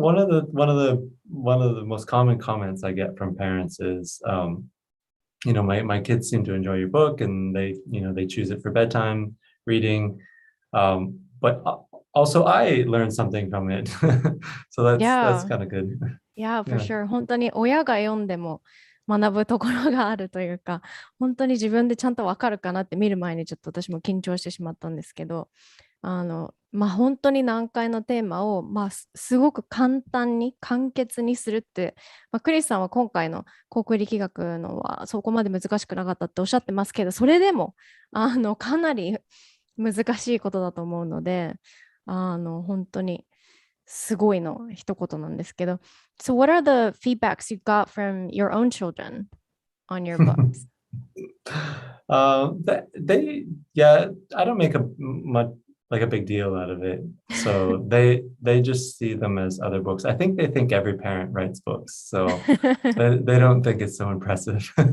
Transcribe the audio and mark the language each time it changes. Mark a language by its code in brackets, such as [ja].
[en] one of the most common comments I get from parents is, my kids seem to enjoy your book and they choose it for bedtime reading, but also I learned something from it. So that's Yeah. kind of good. Yeah, for Yeah. sure. [ja] 本当に親が読んでも学ぶところがあるというか、本当に自分でちゃんとわかるかなって見る前にちょっと私も緊張してしまったんですけど、本当に難解のテーマを、すごく簡単に簡潔にするって、クリスさんは今回の航空力学のはそこまで難しくなかったっておっしゃってますけど、それでもかなり難しいことだと思うので、本当にすごいの一言なんですけど。 [en] So what are the feedbacks you got from your own children on your books? I don't make a big deal out of it. So they just see them as other books. I think they think every parent writes books, so they don't think it's so impressive.